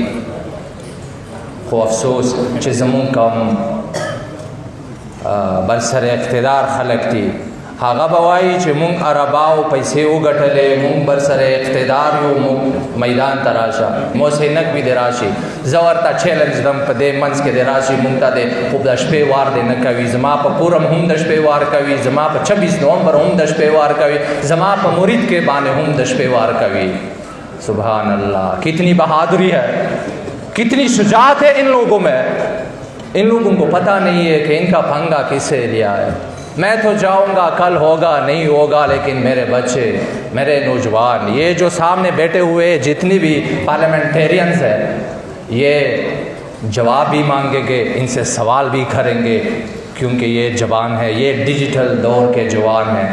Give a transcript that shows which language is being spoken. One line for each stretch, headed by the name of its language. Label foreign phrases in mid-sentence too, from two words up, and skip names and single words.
Pashto: خو افسوس چې زمون کوم برسر اقتدار خلق دي هغه به وایي چې مونږ عرباو پیسې وګټلې، مونږ برسر اقتدار یو، مونږ میدان ته راشه، موسینک بھی دې راشي، زه ورته چیلنج دم په دې منځ کې دې راشي، مونږ ته دې خو د شپې وار دې نه کوي، زما په پورم هم د شپې وار کوي، زما په 26 نومبر هم د شپې وار کوي، زما په مرید کې باندې هم د شپې وار کوي.
Arabic: سبحان اللہ،
Urdu: کتنی بہادری ہے، کتنی شجاعت ہے ان لوگوں میں. ان لوگوں کو پتہ نہیں ہے کہ ان کا پھنگا کس سے لیا ہے. میں تو جاؤں گا، کل ہوگا نہیں ہوگا، لیکن میرے بچے، میرے نوجوان، یہ جو سامنے بیٹھے ہوئے جتنی بھی پارلیمنٹیرینز ہیں، یہ جواب بھی مانگیں گے، ان سے سوال بھی کریں گے، کیونکہ یہ جوان ہے، یہ ڈیجیٹل دور کے جوان ہیں.